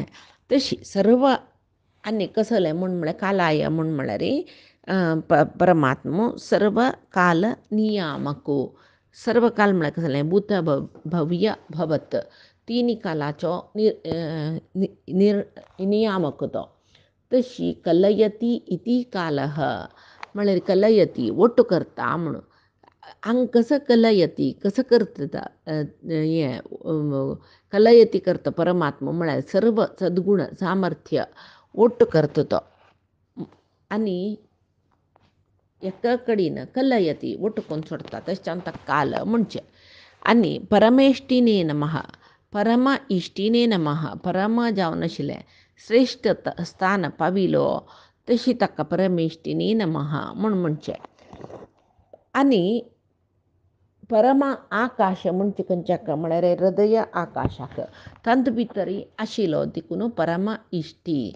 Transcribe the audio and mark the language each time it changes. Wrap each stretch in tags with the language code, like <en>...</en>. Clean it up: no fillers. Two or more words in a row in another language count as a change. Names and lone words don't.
<kok>तशी सर्व आनी कसले म्हूण म्हळ्यार कालाय म्हूण म्हळ्यार परमात्मो सर्व काल नियामको. सर्व काल म्हळ्यार कसलें भूत भव्य भवत तिनी कालाचो नियामक तो. तशी</kok> <sa>कलयती इति कालः</sa> <kok>म्हळ्यार कलयती वट्ट करता म्हणून हांग कसं कलयती कसं करता हें कलयती करता परमात्मा म्हळ्यार सर्व सद्गुण सामर्थ्य वट्ट करता तो आनी एका कडेन कलयती वट्ट करून सोडता. तशें ताका काल म्हणचें. आनी</kok> <sa>परमेश्टिने नमः परम इश्टिने नमः</sa> <kok>परम जावन आशिल्लें श्रेश्ठ स्थान पाविलो तशी ताका</kok> <sa>परमेश्टिने नमः</sa> <kok>म्हूण म्हणचें. आनी परम आकाश म्हणचे खंयच्याक म्हळ्यार हृदय आकाशाक तांत भितर आशिल्लो देखून परम इश्टी.</kok>